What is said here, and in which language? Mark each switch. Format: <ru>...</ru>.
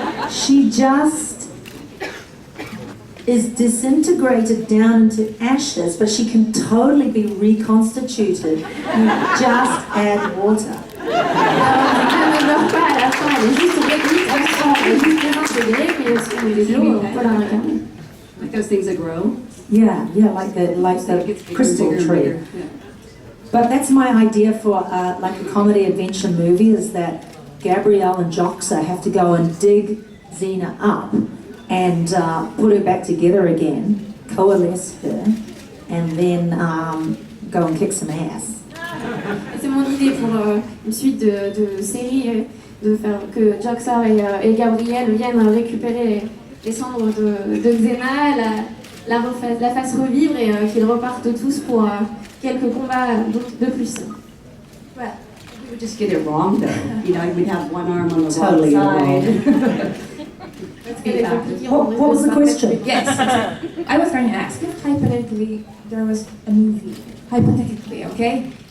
<en>She just is disintegrated down into ashes, but she can totally be reconstituted. You just add water.</en> <fr>Elle ne meurt pas à la fin, elle est juste réduite à sang, elle est juste désintégrée, mais elle se met des eaux, on peut la réincarner.</fr> <en>Like those things that grow? Yeah, like the crystal tree. Yeah. But that's my idea for like a comedy adventure movie, is that Gabrielle and Joxa have to go and dig Xena up and put her back together again, coalesce her, and then go and kick some ass.</en> <fr>C'est mon idée pour une suite de série, de faire que Joxa et Gabrielle viennent récupérer les cendres de Xena, la fasse revivre et qu'ils repartent tous pour quelques combats de plus. Voilà.</fr> <en>We would just get it wrong though. We'd have one arm on the Totally wrong wrong. side. What was the question? Yes, I was trying to ask if hypothetically there was a movie, hypothetically, okay?</en>